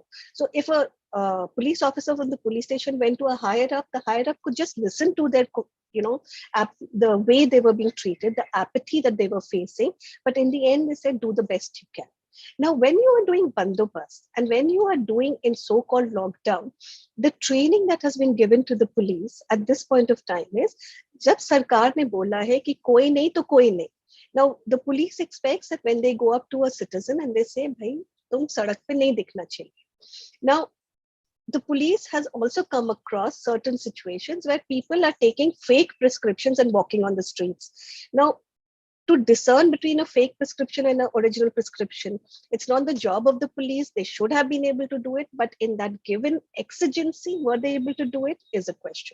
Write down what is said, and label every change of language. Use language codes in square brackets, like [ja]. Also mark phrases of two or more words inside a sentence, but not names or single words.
[en] So if a police officer from the police station went to a higher up, the higher up could just listen to their, the way they were being treated, the apathy that they were facing. But in the end, they said, do the best you can. Now, when you are doing bandobast and when you are doing in so-called lockdown, the training that has been given to the police at this point of time is, [hi] जब सरकार ने बोला है कि कोई नहीं तो कोई नहीं. [en] Now, the police expects that when they go up to a citizen and they say, [hi] भाई, तुम सड़क पे नहीं दिखना चाहिए. [en] Now, the police has also come across certain situations where people are taking fake prescriptions and walking on the streets. Now, to discern between a fake prescription and an original prescription, it's not the job of the police. They should have been able to do it, but in that given exigency, were they able to do it is a question.